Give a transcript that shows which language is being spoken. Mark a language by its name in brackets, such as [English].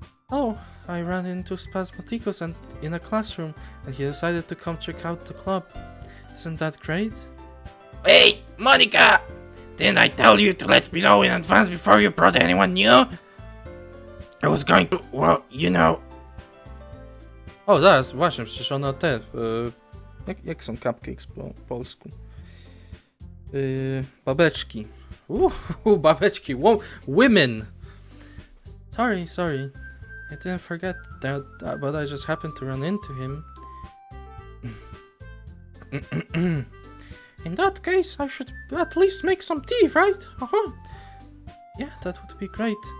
[English] Oh, I ran into Spasmaticus in a classroom, and he decided to come check out the club. Isn't that great? Wait, Monica! Didn't I tell you to let me know in advance before you brought anyone new? I was going to, well, you know. [Polish] O, zaraz, właśnie, przecież ona te... jak są cupcakes po polsku? Babeczki. [English] Babeczki, women! Sorry. I didn't forget that, but I just happened to run into him. In that case, I should at least make some tea, right? Yeah, that would be great.